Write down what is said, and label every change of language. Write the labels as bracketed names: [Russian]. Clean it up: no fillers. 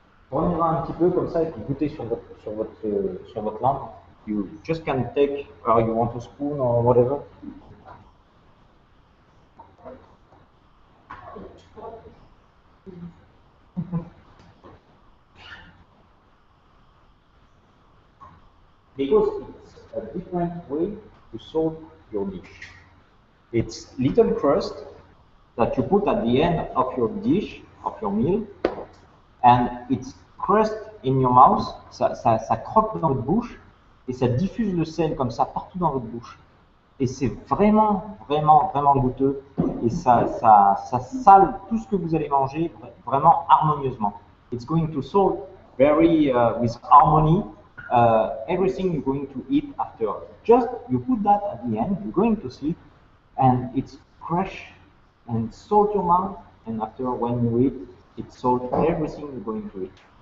[French] Prenez-en un petit peu comme ça et puis goûtez sur votre langue. [English] You just can take, or you want a spoon or whatever. Because it's a different way to salt your dish. It's little crust that you put at the end of your dish, of your meal, and it's crust in your mouth, [French] ça croque dans votre bouche, [English] et ça diffuse le sel comme ça partout dans votre bouche. [French] Et c'est vraiment, vraiment, vraiment goûteux, et ça sale tout ce que vous allez manger vraiment harmonieusement. [English] It's going to salt very with harmony everything you're going to eat after. Just you put that at the end, you're going to sleep, and it's fresh and salt your mouth, and after when you eat, it salt everything you're going to eat.